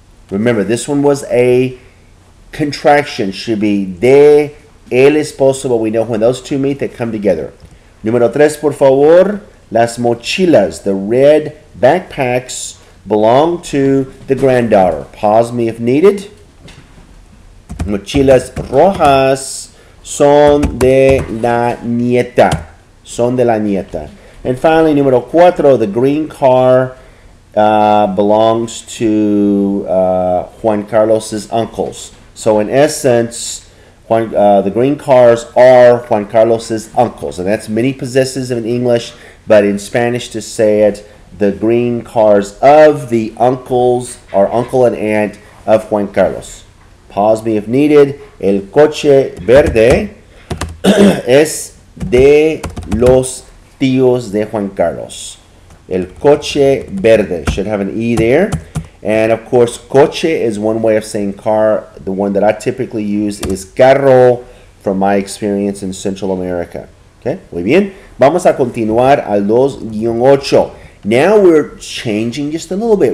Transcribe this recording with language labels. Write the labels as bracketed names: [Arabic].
[English] Remember, this one was a contraction, should be [Spanish] de el esposo, [English] but we know when those two meet, they come together. [Spanish] Número 3, por favor. Las mochilas, [English] the red backpacks, belong to the granddaughter. Pause me if needed. [Spanish] Mochilas rojas son de la nieta. Son de la nieta. [English] And finally, número 4, the green car belongs to Juan Carlos's uncles. So in essence, the green cars are Juan Carlos's uncles. And that's many possessives in English, but in Spanish to say it, the green cars of the uncles or uncle and aunt of Juan Carlos. Pause me if needed. [Spanish] El coche verde es de los tíos de Juan Carlos. El coche verde [English] should have an E there. And of course, coche is one way of saying car. The one that I typically use is carro from my experience in Central America. Okay, [Spanish] muy bien. Vamos a continuar al 2-8. [English] Now we're changing just a little bit.